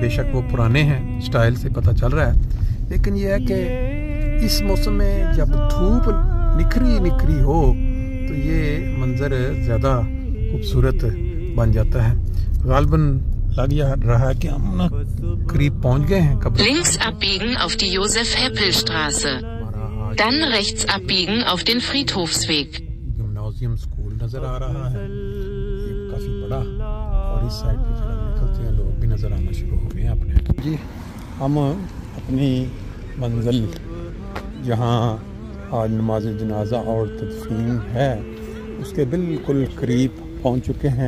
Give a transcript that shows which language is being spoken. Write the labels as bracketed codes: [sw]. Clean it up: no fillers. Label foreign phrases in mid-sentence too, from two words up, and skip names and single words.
[ur] بے شک وہ پرانے ہیں، اسٹائل سے پتا چل رہا ہے، لیکن یہ ہے کہ اس موسم میں جب دھوپ نکھری ہو تو یہ منظر زیادہ خوبصورت بن جاتا ہے. غالباً لگ رہا ہے کہ ہم نا قریب پہنچ گئے ہیں. [de] Links abbiegen auf die Josef-Heppel-Straße. Dann rechts abbiegen auf den Friedhofsweg. [ur] جمنازیم اسکول نظر آ رہا ہے، یہ کافی بڑا. اور اس سائیڈ پہ پھر ہم نکلتے ہیں، لوگ بھی نظر آنا شروع ہو گئے ہیں اپنے. جی ہم اپنی منزل جہاں آج نماز جنازہ اور تدفین ہے اس کے بالکل قریب پہنچ چکے ہیں.